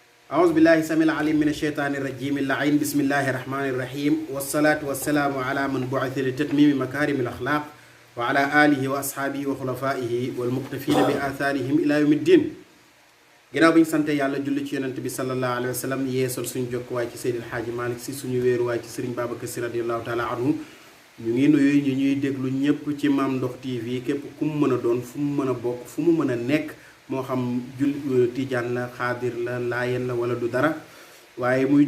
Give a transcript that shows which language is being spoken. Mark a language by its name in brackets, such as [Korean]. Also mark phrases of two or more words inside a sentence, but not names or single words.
[Arabic] أعوذ بالله السميع العليم من الشيطان الرجيم اللعين بسم الله الرحمن الرحيم والصلاة والسلام على من بعث لتتميم مكارم الأخلاق وعلى آله وأصحابه وخلفائه والمقتفين بآثارهم إلى يوم الدين [Wolof] ginnaaw bi ñu sante yàlla julli ci yonent bi [Arabic] صلى الله عليه وسلم yeesal [Wolof] suñu jokkuwaay ci Seydil Hadji Malick Sy suñu wéeruwaay ci Serigne Babacar Sy [Arabic] رضي الله تعالى عنه [Wolof] ñu ngi nuyu ñu ñuy déglu ñëpp ci Mame Ndokh TV képp ku mu mën a doon fu mu mën a bokk fu mu mën a nekk moo xam tijaan la xaadir la laayeen la wala du dara waaye muy